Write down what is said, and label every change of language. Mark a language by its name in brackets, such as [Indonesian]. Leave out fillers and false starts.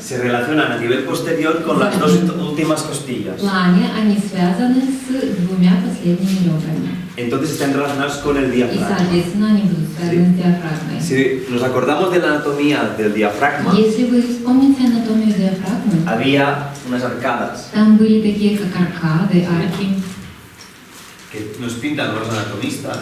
[Spanish] Se relacionan a nivel posterior con las dos últimas [Russian] в [Spanish] costillas. [Russian] плане они связаны с двумя последними ребрами. [Spanish] Entonces están relacionados con el [Russian] И, [Spanish] diafragma. [Russian] соответственно, они будут связаны с диафрагмой. [Spanish] Si nos acordamos de la anatomía del diafragma, [Russian] Если вы вспомните анатомию диафрагмы, [Spanish] había unas arcadas [Russian] там были такие, как аркады, арки. [Spanish] que nos pintan los anatomistas,